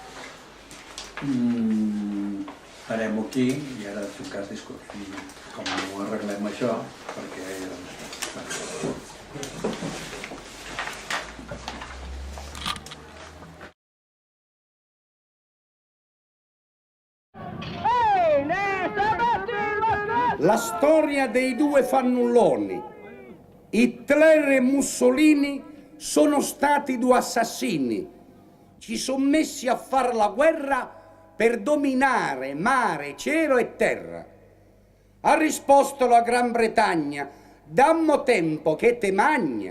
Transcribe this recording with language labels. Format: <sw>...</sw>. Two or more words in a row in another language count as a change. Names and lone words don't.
<ca>Farem-ho aquí i ara en tot cas discutim com arreglem això, perquè</ca> <it>la storia dei due fannulloni. Hitler e Mussolini sono stati due assassini. Ci sono messi a fare la guerra per dominare mare, cielo e terra. Ha risposto la Gran Bretagna: dammo tempo che te magna.</it>